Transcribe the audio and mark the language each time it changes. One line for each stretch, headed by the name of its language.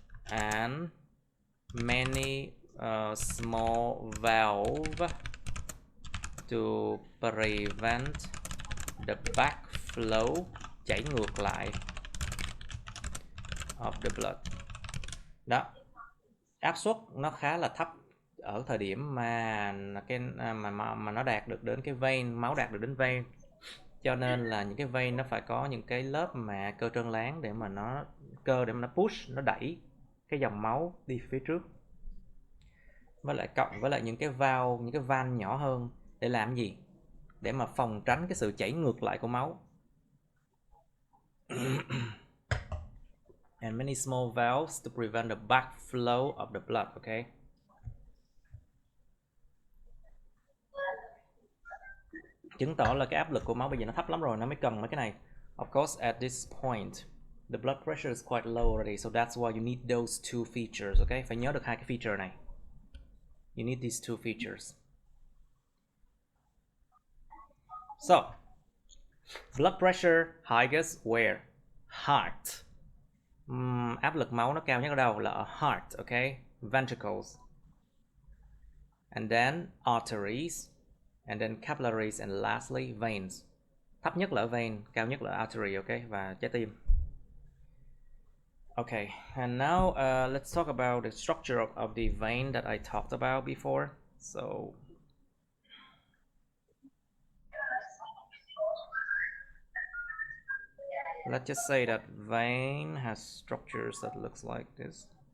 English: and many small valves to prevent the backflow,
Vietnamese: chảy ngược lại,
English: of the blood.
Vietnamese: Đó, áp suất nó khá là thấp ở thời điểm mà nó đạt được đến cái vein, máu đạt được đến vein, cho nên là những cái vein nó phải có những cái lớp mà cơ trơn láng để mà nó push, nó đẩy cái dòng máu đi phía trước, với lại cộng với lại những cái valve, những cái van nhỏ hơn để làm gì? Để mà phòng tránh cái sự chảy ngược lại của máu.
English: And many small valves to prevent the backflow of the blood. Okay.
Vietnamese: Chứng tỏ là cái áp lực của máu bây giờ nó thấp lắm rồi, nó mới cần mấy cái này.
English: Of course, at this point, the blood pressure is quite low already, so that's why you need those two features.
Vietnamese: Okay, phải nhớ được hai cái feature này.
English: You need these two features. So, blood pressure highest where? Heart.
Vietnamese: Áp lực máu nó cao nhất ở đâu? Là ở
English: heart, okay? Ventricles. And then arteries. and then capillaries, and lastly veins.
Vietnamese: Thấp nhất là ở vein, cao nhất là artery, okay, và trái tim.
English: Okay, and now let's talk about the structure of the vein that I talked about before. So let's just say that vein has structures that looks like this.